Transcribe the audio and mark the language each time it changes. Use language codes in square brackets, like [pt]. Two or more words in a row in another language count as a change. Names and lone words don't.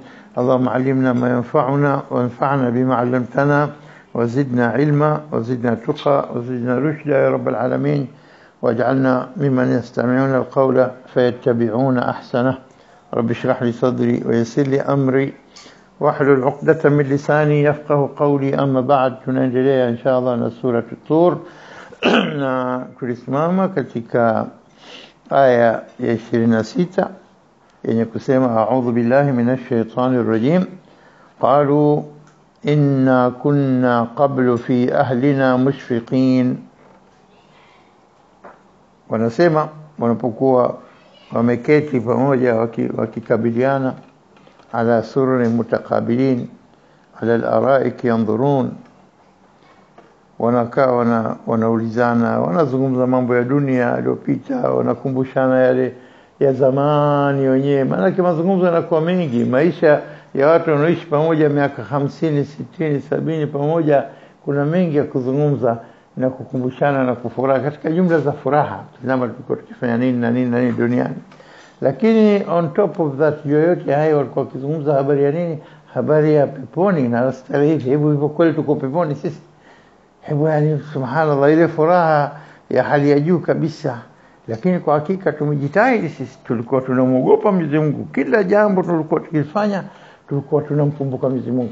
[ar] اللهم علمنا ما ينفعنا وانفعنا بما علمتنا وزدنا علما وزدنا تقى وزدنا رشدا يا رب العالمين. واجعلنا ممن يستمعون القول فيتبعون أحسنه. رب اشرح لي صدري ويسر لي أمري واحلل عقدة من لساني يفقه قولي. أما بعد, [sw] tunaendelea inshallah na sura Tur na tulisimama katika aya ya 26 yenye kusema [ar] أعوذ بالله من الشيطان الرجيم. قالوا إنا كنا قبل في أهلنا مشفقين. [sw] Wanasema wanapokuwa wameketi pamoja wakikabiliana [ar] على سرر متقابلين على الارائك ينظرون, [sw] wanakaa wanaulizana, wanazungumza mambo ya dunia yaliyopita, wanakumbushana yale ya zamani wenyewe. Maana mazungumzo yanakuwa mengi, maisha ya watu wanaoishi pamoja miaka 50 60 70 pamoja, kuna mengi ya kuzungumza na kukumbushana na kufurahi katika jumla za furaha. Tunama tulikuwa tukifanya nini na nini na nini duniani. [en] Lakini on top of that, [sw] yoyote hayo walikuwa wakizungumza habari ya nini? Habari ya peponi na starehe. Hebu hivyo kweli tuko peponi sisi? Hebu yani subhanallah, ile furaha ya hali ya juu kabisa. Lakini kwa hakika tumejitahidi sisi, tulikuwa tunamuogopa Mwenyezi Mungu. Kila jambo tulikuwa tukifanya tulikuwa tunamkumbuka Mwenyezi Mungu.